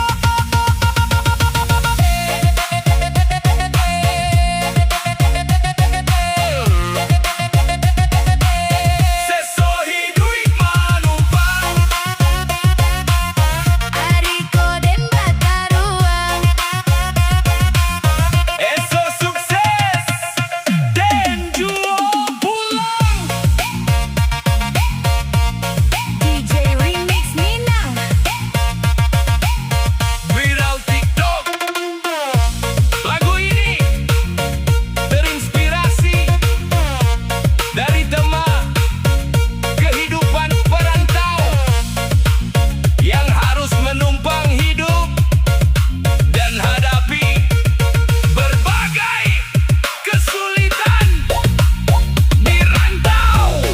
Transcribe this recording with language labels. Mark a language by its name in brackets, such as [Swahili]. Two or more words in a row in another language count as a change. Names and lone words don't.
[Minangkabau] Sesohidui manumpang. Ariko dan Bataruang, Eso sukses dan juo pulang. [Indonesian] DJ Remix Minang. Viral TikTok. Lagu ini terinspirasi dari tema kehidupan perantau yang harus menumpang hidup dan hadapi berbagai kesulitan di rantau.